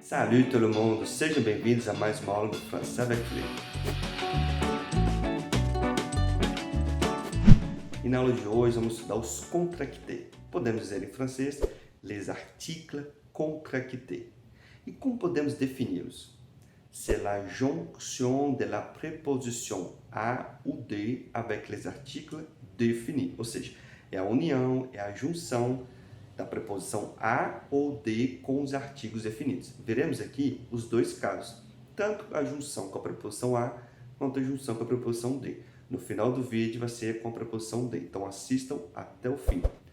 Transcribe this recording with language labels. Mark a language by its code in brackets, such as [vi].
[pt] Salut todo mundo, sejam bem-vindos a mais uma aula do Français avec Clé. E na aula de hoje vamos estudar os contractés. Podemos dizer em francês, [fr] les articles contractés. [pt] E como podemos defini-los? [fr] C'est la jonction de la préposition a ou de avec les articles définis. [pt] Ou seja, é a união, é a junção da preposição a ou de com os artigos definidos. Veremos aqui os dois casos, tanto a junção com a preposição a, quanto a junção com a preposição de. No final do vídeo vai ser com a preposição de, então assistam até o fim.